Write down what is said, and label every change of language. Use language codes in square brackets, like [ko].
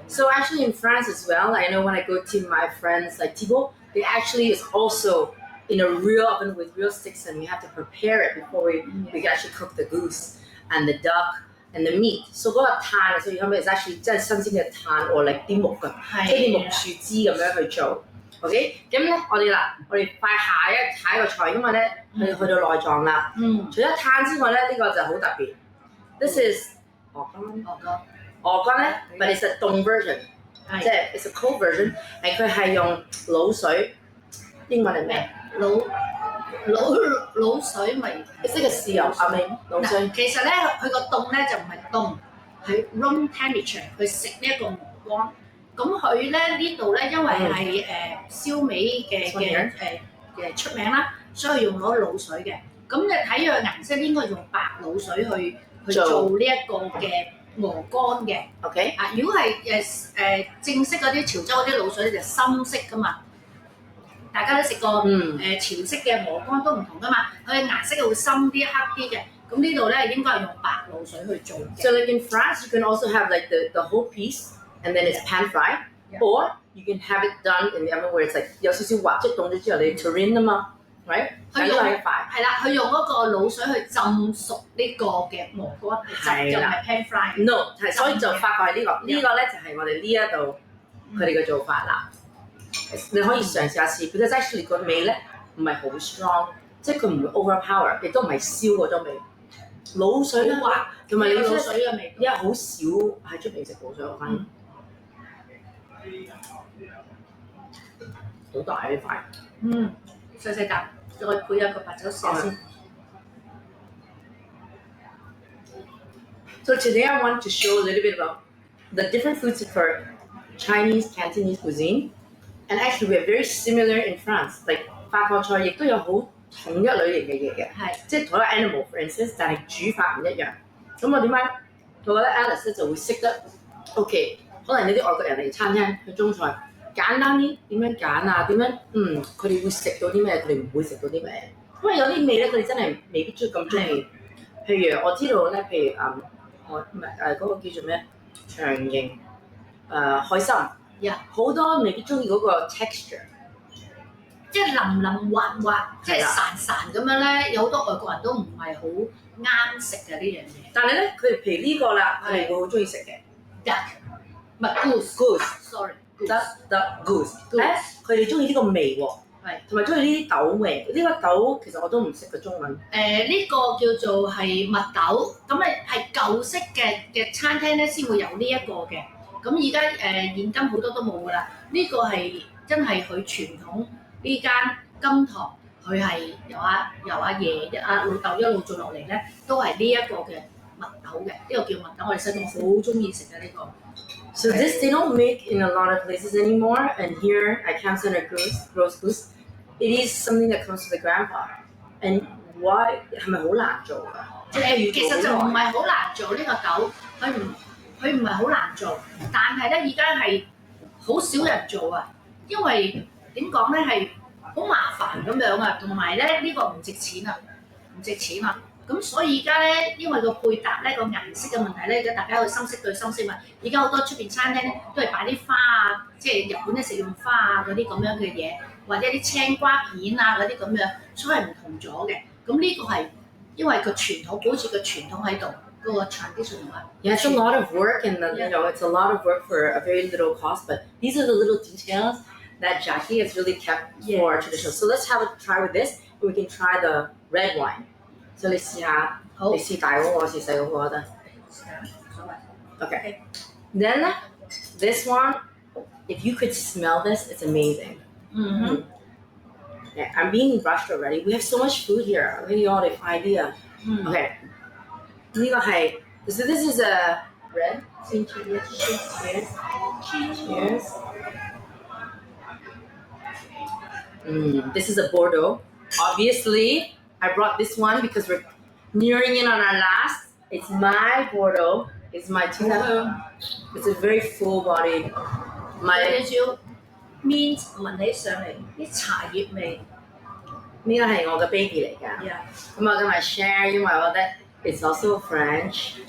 [en] So actually in France as well, I know when I go to my friends like Thibaut, they actually is also in a real oven with real sticks, and we have to prepare it before we can actually cook the goose and the duck and the meat. So [yue] 嗰個炭，所以後尾 [en] is actually [yue] 真係新鮮嘅炭或嚟啲木㗎，即係啲木樹枝咁樣去做。 OK， 咁咧我哋快下一個菜，因為咧去到內臟啦。除咗炭之外咧，呢個就好特別。 [en] This is [yue] 鵝肝咧 ， [en] but it's a [yue] 凍 version， 即係 [en] it's a cold version， [yue] 佢係用滷水，英文係咩？滷水咪即係豉油啊咪滷水。其實咧，佢個凍咧就唔係凍，係 room temperature 去食呢一個鵝肝。咁佢咧呢度咧，因為係燒味嘅出名啦，所以用咗滷水嘅。咁你睇佢顏色應該用白滷水去做呢一個嘅鵝肝嘅。 [en] OK [yue] 啊，如果係正式嗰啲潮州嗰啲滷水就深色噶嘛。大家都食過潮式嘅鵝肝都唔同噶嘛，佢嘅顏色會深啲、黑啲嘅。咁呢度咧應該係用白滷水去做嘅。 [en] So like in France, you can also have like the whole piece, and then it's pan fried, or you can have it done in the oven where it's like [yue] 有少少滑，即係凍咗之後你 [en] tureen [yue] 啊嘛 [en] ，right？ [yue] 佢用係啦，佢用嗰個滷水去浸熟呢個嘅鵝肝，就唔係 pan fried。 No， 係所以就發覺係呢個咧就係我哋呢一度佢哋嘅做法啦。你可以嘗試下試 [en] because actually [yue] 個味咧唔係好 strong， 即係佢唔會 overpower， 亦都唔係燒嗰種味。滷水咧，同埋你滷水嘅味，因為好少喺出邊食滷水，我發現好大呢塊。細細啖，再配一個白酒試先。 [en] So today I want to show a little bit about the different foods for Chinese Cantonese cuisine. And actually, we're very similar in France. [yue] Like 法國菜亦都有好統一類型嘅嘢嘅，即係同一個 [en] animal for instance， [yue] 但係煮法唔一樣。咁我點解？我覺得 Alice 咧就會識得 OK， 可能有啲外國人嚟餐廳去中菜，簡單啲點樣揀啊？點樣佢哋會食到啲咩？佢哋唔會食到啲咩？因為有啲味咧，佢哋真係未必咁中意。譬如我知道咧，譬如我唔係嗰個叫做咩長形海參。好多未必中意嗰個 texture，即係腍腍滑滑，即係潺潺咁樣咧。有好多外國人都唔係好啱食嘅呢樣嘢。但係咧，佢哋譬如呢個啦，佢哋會好中意食嘅。 [en] Duck， [yue] 唔係 [en] goose，sorry，the [yue] goose。 咧，佢哋中意呢個味喎，同埋中意呢啲豆味。呢個豆其實我都唔識嘅中文。呢個叫做係蜜豆，咁係舊式嘅餐廳咧先會有呢一個嘅。咁而家現今好多都冇㗎啦，呢個係真係佢傳統呢間金堂，佢係由阿爺阿老豆一路做落嚟咧，都係呢一個嘅蜜豆嘅，呢個叫蜜豆，我哋細個好中意食嘅呢個。 [en] So this they don't make in a lot of places anymore, and here at Camp Center Roast Goose, it is something that comes to the grandpa. And why [yue] 係咪好難做㗎？其實就唔係好難做呢個豆，佢唔係好難做，但係咧而家係好少人做啊，因為點講咧係好麻煩咁樣啊，同埋咧呢個唔值錢啊，咁所以而家咧，因為個配搭咧個顏色嘅問題咧，而家大家去深色對深色嘛。而家好多出邊餐廳咧都係擺啲花啊，即係日本咧食用花啊嗰啲咁樣嘅嘢，或者啲青瓜片啊嗰啲咁樣，所以係唔同咗嘅。咁呢個係因為個傳統，保持個傳統喺度，嗰個 tradition 啊。 [en] Yeah, it's a lot of work, and you know, it's a lot of work for a very little cost. But these are the little details that Jackie has really kept for traditional. So let's have a try with this, and we can try the red wine. [yue] So 你試下，好，你試大嗰個，我試細嗰個得。所謂。 [en] Okay. Then this one, if you could smell this, it's amazing. 嗯哼， Yeah, I'm being rushed already. We have so much food here. Look at all the idea. 嗯 Okay. [yue] 呢個係 [en] so this is a red. Cheers. Cheers. This is a Bordeaux. Obviously, I brought this one because we're nearing in on our last. It's my Bordeaux. It's my It's a very full-bodied. [yue] 有 [en] My [yue] 少少 mint 聞起上嚟啲茶葉味。呢個係我嘅 baby 嚟㗎。 [en] Yeah. [yue] 咁我今日 share，因為我覺得 [en] it's also French